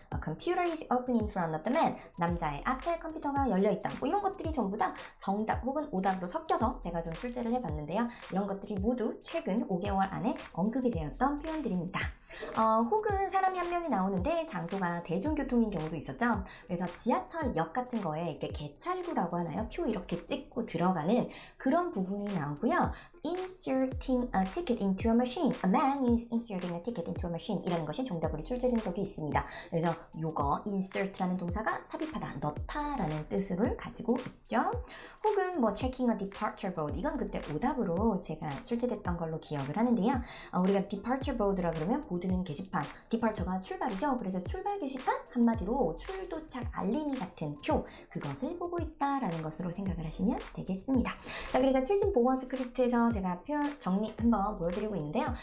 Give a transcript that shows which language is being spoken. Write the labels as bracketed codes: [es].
[en] A computer is open in front of the man. [ko] 남자의 앞에 컴퓨터가 열려 있다. 뭐 이런 것들이 전부 다 정답 혹은 오답으로 섞여서 제가 좀 출제를 해봤는데요. 이런 것들이 모두 최근 5개월 안에 언급이 되었던 표현들입니다. 혹은 사람이 한 명이 나오는데 장소가 대중교통인 경우도 있었죠. 그래서 지하철역 같은 거에 이렇게 개찰구라고 하나요? 표 이렇게 찍고 들어가는 그런 부분이 나오고요. [en] Inserting a ticket into a machine. A man is inserting a ticket into a machine. [ko] 이라는 것이 정답으로 출제된 적이 있습니다. 그래서 요거 insert라는 동사가 삽입하다, 넣다라는 뜻을 가지고 있죠. 혹은 뭐 [en] checking a departure board. [ko] 이건 그때 오답으로 제가 출제됐던 걸로 기억을 하는데요. 우리가 departure board라 그러면 보드는 게시판, departure가 출발이죠. 그래서 출발 게시판 한마디로 출도착 알림이 같은 표, 그것을 보고 있다라는 것으로 생각을 하시면 되겠습니다. 자, 그래서 최신 보건 스크립트에서 제가 표현 정리 한번 보여드리고 있는데요.